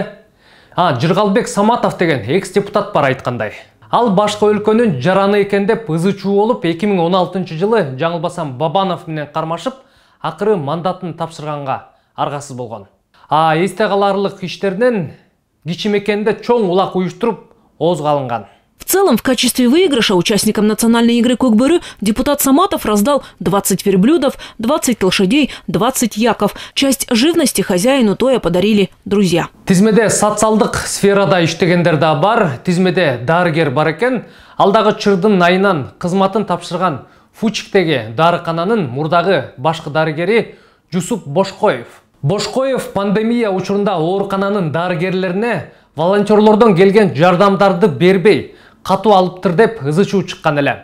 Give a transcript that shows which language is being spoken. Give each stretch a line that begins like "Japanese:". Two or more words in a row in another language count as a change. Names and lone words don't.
Kyrgyz: Жыргалбек Саматов деген экс-депутат бар айткандай. Ал башка өлкөнүн жараны экен деп ызы чуу болуп, 2016-жылы жаңылбасам Бабанов менен кармашып, акыры мандатын тапшырганга аргасыз болгон. Эсте каларлык иштерден кичи мекенде чоң улак уюштуруп, оозго алынган.
Russian: В целом, в качестве выигрыша участникам национальной игры Көкбөрү депутат Саматов раздал 20 верблюдов, 20 лошадей, 20 яков. Часть живности хозяину тоя подарили друзья.
Kyrgyz: Тизмеде социалдык сферада иштегендер да бар. Тизмеде дарыгер бар экен. Алдагы чырдын айынан кызматын тапшырган Фучиктеги дарыкананын мурдагы башкы дарыгери Жусуп Бошкоев. Бошкоев пандемия учурунда оорукананын дарыгерлерине волонтерлордон келген жардамдарды бербей, катуу алыптыр деп ызы чуу чыккан эле.